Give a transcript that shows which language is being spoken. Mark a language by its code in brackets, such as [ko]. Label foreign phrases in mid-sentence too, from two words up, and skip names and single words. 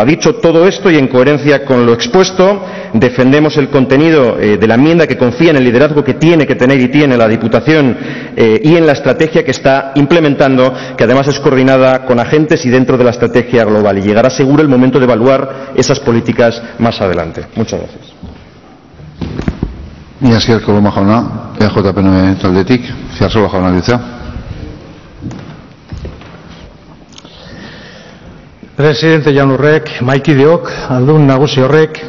[es] Dicho todo esto y en coherencia con lo expuesto, defendemos el contenido de la enmienda, que confía en el liderazgo que tiene que tener y tiene la Diputación y en la estrategia que está implementando, que además es coordinada con agentes y dentro de la estrategia global, y llegará seguro el momento de evaluar esas políticas más adelante. Muchas gracias. [eu] Mila esker, Koloma jauna, EJPN taldetik, Ziarzola jauna ditza. Presidente jaun horrek, mahaikideok, aldun nagusi horrek,